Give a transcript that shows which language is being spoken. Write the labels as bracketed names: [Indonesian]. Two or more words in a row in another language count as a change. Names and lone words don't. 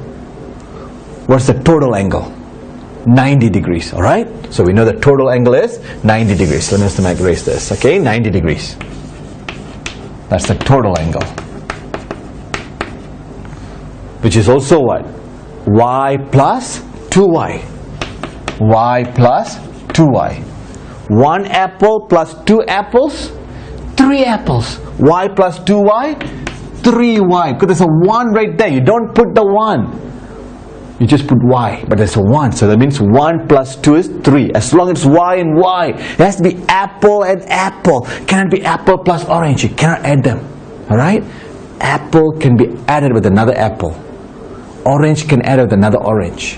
[English] What's the total angle? 90 degrees, alright? So we know the total angle is 90 degrees. Let me just erase this. Okay, 90 degrees. That's the total angle. Which is also what? Y plus 2y. Y plus 2y. 1 apple plus 2 apples, 3 apples. Y plus 2y, 3y. Because there's a 1 right there. You don't put the 1. You just put y, but there's a 1. So that means 1 plus 2 is 3. As long as it's y and y. It has to be apple and apple. It cannot be apple plus orange. You cannot add them. Alright? Apple can be added with another apple. Orange can add with another orange.